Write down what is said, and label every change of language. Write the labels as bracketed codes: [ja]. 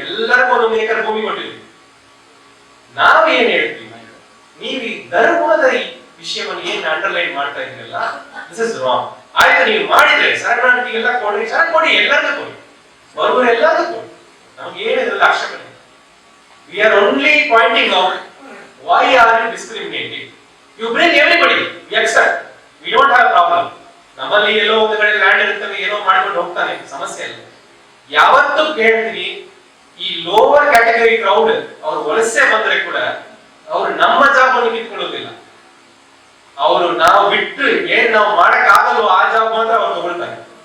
[kn] ಎಲ್ಲರಿಗೂ ಒಂದೊಂದು ಏಕರ್ ಭೂಮಿ ಕೊಟ್ಟಿದ್ದೀವಿ. ನಾವು ಏನ್ ಹೇಳ್ತೀವಿ, ನೀವು ಈ ಧರ್ಮದ ವಿಷಯವನ್ನು ಏನ್ ಅಂಡರ್ಲೈನ್ ಮಾಡ್ತಾ ಇದ್ದೀರಲ್ಲ, [en] This is wrong. [kn] ಆಯ್ತು, ನೀವು ಮಾಡಿದ್ರೆ ಶರಣಾರ್ಥಿಗೆಲ್ಲ ಕೊಡ್ರಿ, ಶರಣ್ ಕೊಡಿ, ಎಲ್ಲರಿಗೂ ಕೊಡಿ, ಬರುವರು ಎಲ್ಲರಿಗೂ ಕೊಡಿ, ನಮ್ಗೆ ಏನಿದ್ರಲ್ಲಿ ಆಕ್ಷೇಪಣೆ. [en] We are only pointing out why are you discriminating. You bring everybody, we accept, we don't have problem. [kn] ನಮ್ಮಲ್ಲಿ ಎಲ್ಲೋ ಒಂದು ಕಡೆ ಲ್ಯಾಂಡ್ ಇರ್ತದೆ, ಏನೋ ಮಾಡ್ಕೊಂಡು ಹೋಗ್ತಾನೆ, ಸಮಸ್ಯೆ ಇಲ್ಲ. ಯಾವತ್ತೂ ಕೇಳ್ತೀನಿ, ಈ ಲೋವರ್ ಕ್ಯಾಟಗರಿ ಕ್ರೌಡ್ ಅವ್ರು ವಲಸೆ ಬಂದ್ರೆ ಕೂಡ ಅವ್ರು ನಮ್ಮ ಜಾಬ್ ಅನ್ನು ಕಿತ್ಕೊಳ್ಳೋದಿಲ್ಲ. ಅವರು ನಾವು ಬಿಟ್ಟು ಏನ್ ನಾವು ಮಾಡಕ್ ಆಗಲ್ವೋ ಆ ಜಾಬ್ ಮಾತ್ರ ಅವ್ರು ತಗೊಳ್ತಾರೆ.